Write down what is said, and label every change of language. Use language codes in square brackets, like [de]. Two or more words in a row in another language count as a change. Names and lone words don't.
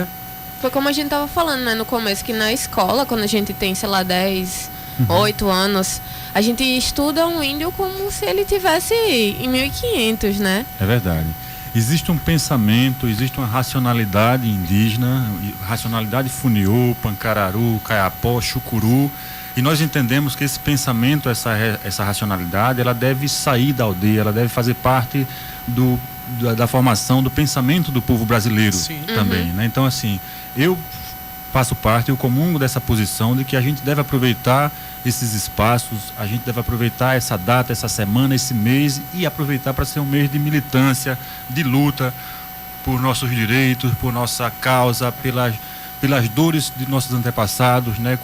[pt] Foi como a gente tava falando, né, no começo, que na escola, quando a gente tem, sei lá, 10, 8 anos, a gente estuda um índio como se ele tivesse em 1500, né? É verdade. Existe um pensamento, existe uma racionalidade indígena, racionalidade funiô, pancararu, caiapó, chucuru, e nós entendemos que esse pensamento, essa racionalidade, ela deve sair da aldeia, ela deve fazer parte da formação do pensamento do povo brasileiro também, né? Então, assim, eu faço parte, eu comungo dessa posição de que a gente deve aproveitar esses espaços, a gente deve aproveitar essa data, essa semana, esse mês e aproveitar para ser um mês de militância, de luta por nossos direitos, por nossa causa, pelas dores de nossos antepassados, né?